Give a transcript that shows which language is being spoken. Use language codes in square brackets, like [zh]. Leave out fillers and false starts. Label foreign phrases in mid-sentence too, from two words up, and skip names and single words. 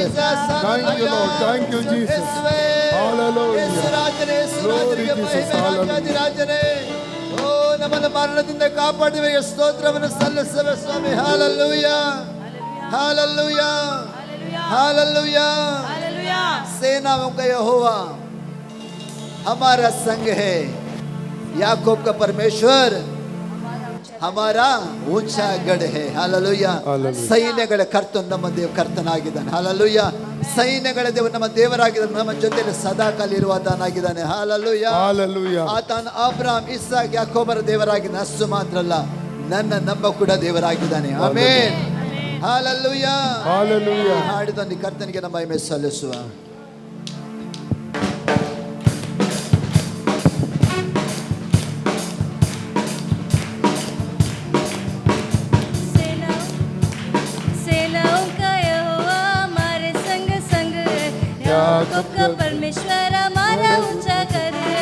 [en] Thank you Lord, thank you Jesus. [kn] ರಾಜನೇ, ಓ ನಮ್ಮನ್ನು ಮರಣದಿಂದ ಕಾಪಾಡುವ ಸ್ತೋತ್ರವನ್ನು ಸಲ್ಲಿಸುವ ಸ್ವಾಮಿ. ಹಾಲೆಲೂಯಾ, ಹಾಲೆಲೂಯಾ, [hi] हालेलुया, सेनाओं का यहोवा हमारा संग है, याकूब का परमेश्वर हमारा ऊंचा गढ़ है. हालेलुया, [kn] ಸೈನ್ಯಗಳ ಕರ್ತನು ನಮ್ಮ ಕರ್ತನಾಗಿದ್ದಾನೆ. ಹಾಲೆಲೂಯಾ, ಸೈನ್ಯಗಳ ದೇವರು ನಮ್ಮ ದೇವರಾಗಿದ್ದಾನೆ, ನಮ್ಮ ಜೊತೆಯಲ್ಲಿ ಸದಾಕಾಲ ಇರುವಾತನಾಗಿದ್ದಾನೆ. ಹಾಲೆಲೂಯಾ, ಹಾಲೆಲೂಯಾ. ಆತನ ಅಬ್ರಹಾಮ್ ಇಸಾಕ್ ಯಾಕೋಬರ ದೇವರಾಗಿದ್ದಾನೆ. ಅಷ್ಟು ಮಾತ್ರ ಅಲ್ಲ, ನನ್ನ ನಮ್ಮ ಕೂಡ ದೇವರಾಗಿದ್ದಾನೆ. ಆಮೆನ್. ಹಾಲೆಲೂಯಾ, ಹಾಲೆಲೂಯಾ. ಹಾಡಿದ ಕರ್ತನಿಗೆ ನಮ್ಮ ಮಹಿಮೆ ಸಲ್ಲಿಸುವ. [hi] सेनाओं का यहोवा हमारे संग संग है, याकूब का परमेश्वर हमारा ऊंचा घर है.